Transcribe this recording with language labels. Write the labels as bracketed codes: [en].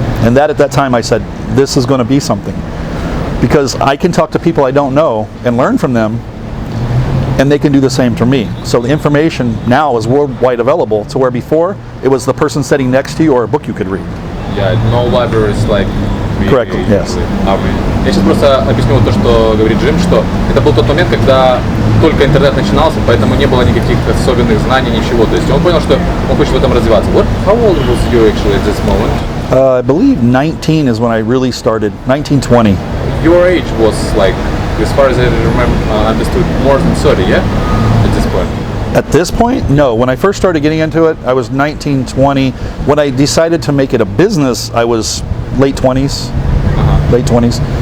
[en] And that at that time I said, this is going to be something. Because I can talk to people I don't know and learn from them, and they can do the same for me. So the information now is worldwide available, to where before it was the person sitting next to you or a book you could read. Yeah, no libraries like... Correct, yes. [ru] Я сейчас просто объясню вот то, что говорит Джим, что это был тот момент, когда только интернет начинался, поэтому не было никаких особенных знаний, ничего. То есть он понял, что он хочет в этом развиваться. [en] How old was you actually at this moment? I believe 19 is when I really started, 19, 20. Your age was like, as far as I remember, understood, more than 30, yeah? At this point? At this point, no. When I first started getting into it, I was 19, 20. When I decided to make it a business, I was late 20s. Late 20s.